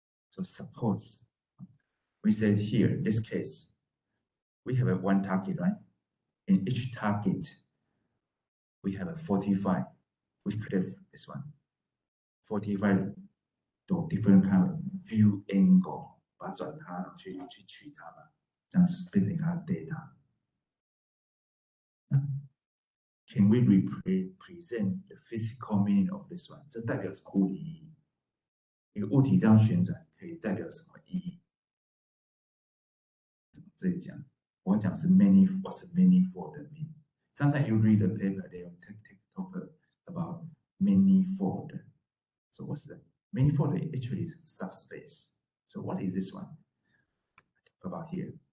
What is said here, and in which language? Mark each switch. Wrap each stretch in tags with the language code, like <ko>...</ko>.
<en>So suppose we said here, in this case, we have one target, right? In each target, we have a 45. We could have this one. 45 different kind of view angle.</en> <zh>把它转它去取它嘛，这样变成它的 data。</zh> <en>Can we represent the physical meaning of this one？</en> <zh>这代表什么物理意义？一个物体这样旋转可以代表什么意义？这里讲，我讲是</zh> <en>what's manifold mean? Sometimes you read the paper, they will talk about manifold. So what's the manifold? Actually is subspace. So what is this one? Talk about here.</en>